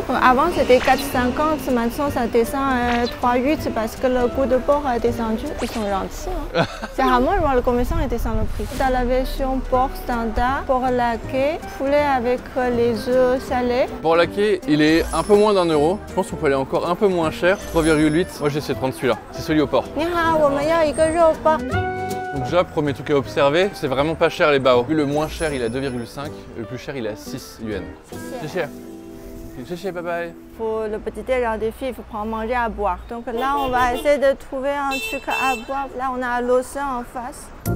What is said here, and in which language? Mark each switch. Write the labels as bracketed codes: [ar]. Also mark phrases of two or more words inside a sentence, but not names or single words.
[fr] Avant c'était 4,50, maintenant ça descend à 3,8 parce que le goût de porc a descendu. Ils sont gentils. Hein. C'est rarement voir le commerçant et descend le prix. T'as la version porc standard, porc laqué, poulet avec les œufs salés. Porc laqué, il est un peu moins d'1 €. Je pense qu'on peut aller encore un peu moins cher, 3,8. Moi j'ai essayé de prendre celui-là, c'est celui au porc. [zh] Ni hao, 我们要一个肉包. [fr] Donc déjà, premier truc à observer, c'est vraiment pas cher les bao. Le moins cher il est à 2,5, le plus cher il est à 6 yuan. C'est cher. C'est cher, [en] bye bye. [fr] Pour le petit déjeuner des filles, il faut prendre manger à boire. Donc là, on va essayer de trouver un truc à boire. Là, on a l'océan en face.